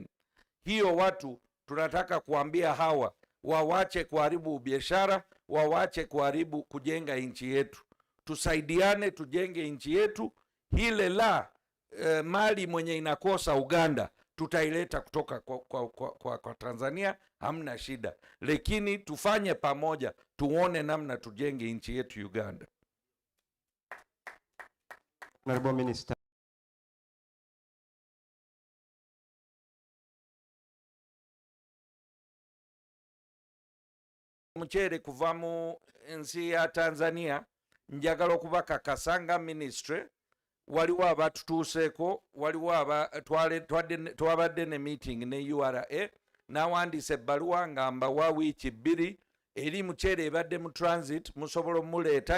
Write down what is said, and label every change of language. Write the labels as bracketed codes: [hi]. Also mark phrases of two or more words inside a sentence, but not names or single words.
[sw] Hiyo watu tunataka kuambia hawa wawache kuharibu biashara, wawache kuharibu kujenga nchi yetu. Tusaidiane tujenge nchi yetu. Hile mali mwenye inakosa Uganda tutaileta kutoka kwa Tanzania, hamna shida. Lakini tufanye pamoja, tuone namna tujenge nchi yetu Uganda. [en] Honorable Minister. [lg] Mchere kuva mu nsi ya Tanzania, njagala okubakakasa nga ministry waliwo abatutuuseeko, waliwo twabadde ne meeting ne URA n'awandiisa ebbaluwa nga mbawa wiiki 2 eri mchere ebadde mu transit musobola muleeta.